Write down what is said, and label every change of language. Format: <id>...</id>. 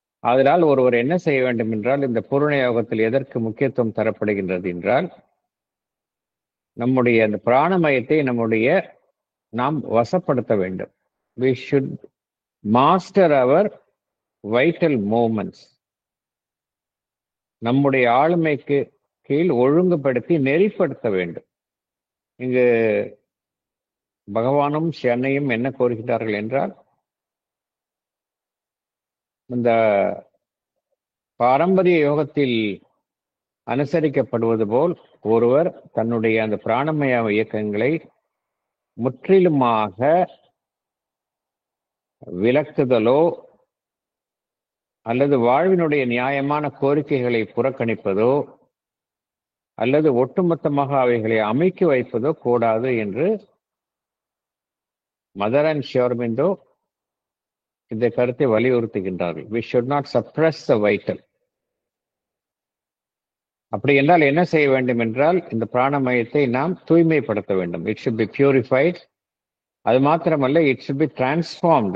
<ta>அதனால் ஒருவர் என்ன செய்ய வேண்டும் என்றால், இந்த பூரண யோகத்தில் எதற்கு முக்கியத்துவம் தரப்படுகின்றது என்றால், நம்முடைய அந்த பிராணமயத்தை நாம் வசப்படுத்த வேண்டும்.</ta> <en>we should master our vital movements.</en> <ta>நம்முடைய ஆளுமைக்கு கீழ் ஒழுங்குபடுத்தி நெறிப்படுத்த வேண்டும். இங்கு பகவானும் சென்னையும் என்ன கோருகிறார்கள் என்றால், இந்த பாரம்பரிய யோகத்தில் அனுசரிக்கப்படுவது போல் ஒருவர் தன்னுடைய அந்த பிராணமய இயக்கங்களை முற்றிலுமாக விலக்குதலோ அல்லது வாழ்வினுடைய நியாயமான கோரிக்கைகளை புறக்கணிப்பதோ அல்லது ஒட்டுமொத்தமாக அவைகளை அமைக்கி வைப்பதோ கூடாது என்று மதர் அண்ட் ஸ்ரீ அரோபிந்தோ இந்த கருத்தை வலியுறுத்துகின்றார்கள்.</ta> <en>we should not suppress the vital.</en> <ta>அப்படி என்றால் என்ன செய்ய வேண்டும் என்றால், இந்த பிராணமயத்தை நாம் தூய்மைப்படுத்த வேண்டும்.</ta> <en>it should be purified.</en> <ta>அது மாத்திரமல்ல,</ta> <en>it should be transformed.</en>